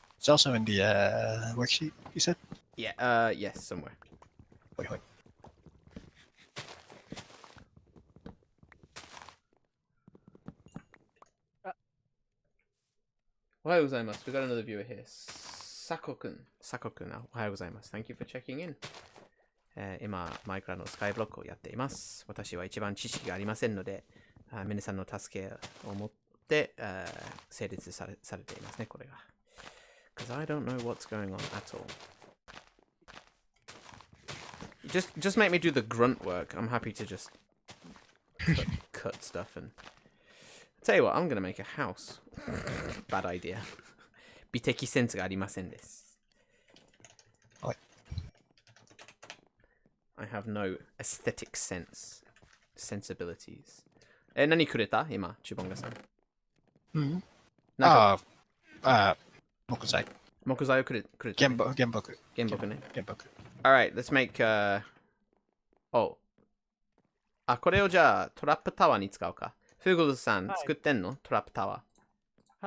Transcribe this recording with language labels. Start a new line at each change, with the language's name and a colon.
English: also in the worksheet, you said? Yeah, yes, somewhere. Wait, wait.
Japanese: Ohayou gozaimasu.
English: We got another viewer here. Sako-kun. Sako-kun.
Japanese: Ohayou gozaimasu.
English: Thank you for checking in.
Japanese: 今、マイクラのスカイブロックをやっています。私は一番知識がありませんので、皆さんの助けを持って、成立されていますね、これが。
English: Because I don't know what's going on at all. Just make me do the grunt work. I'm happy to just cut stuff and... Tell you what, I'm gonna make a house. Bad idea.
Japanese: 美的センスがありませんです。
English: I have no aesthetic sense. Sensibilities.
Japanese: 何くれた今、チュボンガさん。うんなんか木材。木材をくれた、ね。原木。原木ね。原木。
English: Alright, let's make, oh.
Japanese: これをじゃあトラップタワーに使うか。フーグルさん、作ってんのトラップタワー。